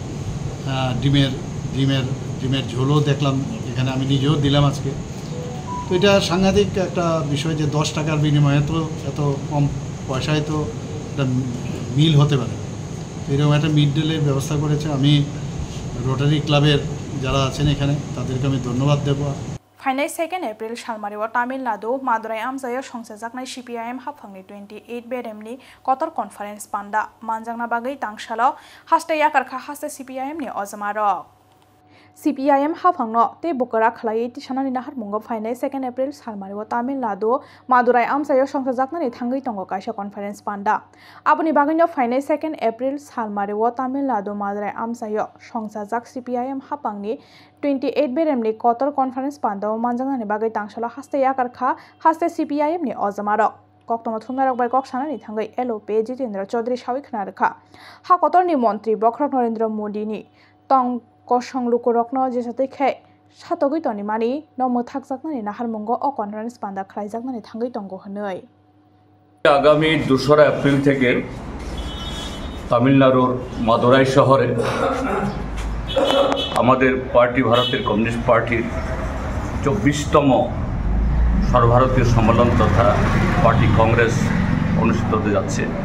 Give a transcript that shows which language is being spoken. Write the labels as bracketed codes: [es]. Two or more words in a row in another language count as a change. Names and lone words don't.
[bn] ডিমের ঝোলও দেখলাম এখানে আমি নিজেও দিলাম আজকে তো এটা সাংঘাতিক একটা বিষয় যে 10 টাকার বিনিময়ে তো এত কম পয়সায় তো একটা মিল হতে পারে এরকম একটা মিড ডেলের ব্যবস্থা করেছে আমি রোটারি ক্লাবের যারা আছেন এখানে তাদেরকে আমি ধন্যবাদ দেব [trp] फाइनाय 2 एप्रिल सालमारिव तामिलनाडु मादुराई आमजायो संसार जाकनाय सीपीआईएम हाफांनि 28 बेरेमनि कतर कनफारेन्स पान्डा मानजांना बागै तांशाल हास्ते याकारखा हास्ते सीपीआईएम नि अजमारक सीपीआईएम हाफांनो ते बुकरा खलायै तिसानानि नाहार मुंगो फाइनाय 2 एप्रिल सालमारिव तामिलनाडु मादुराई आमजायो संसार जाकनानि थांगै तंगो कायसा कनफारेन्स पान्डा आबुनि बागैनो फाइनाय 2 एप्रिल सालमारिव तामिलनाडु मादुराई आमजायो संसार जाक सीपीआईएम हाफांनि 28 बेरेमनि कतर कनफारेन्स पान्डाव मानजांनानि बागै तांशाल हास्ते याकारखा हास्ते सीपीआईएम नि अजमारक কক্তম থুমনারক বাই কক সানানি থাঙ্গাই এলওপি জিতেন্দ্র চৌধুরী সাউই খনারখা হাকতরনি মন্ত্রী বখরক নরেন্দ্র মোদীনি তং কসং লুকুরকন যেসাতে খাই সাতগৈতনি মানি নমো থাকজাকনানি নাহারমঙ্গ ও কনফারেন্স পান্দা খাইজাকনানি থাঙ্গাই তঙ্গ হनै [bn] আগামী 2রা এপ্রিল থেকে তামিলনাড়ুর মাদুরাই শহরে আমাদের পার্টি ভারতের কমিউনিস্ট পার্টির 24তম সর্বভারতীয় সম্মেলন তথা পার্টি কংগ্রেস অনুষ্ঠিত হতে যাচ্ছে।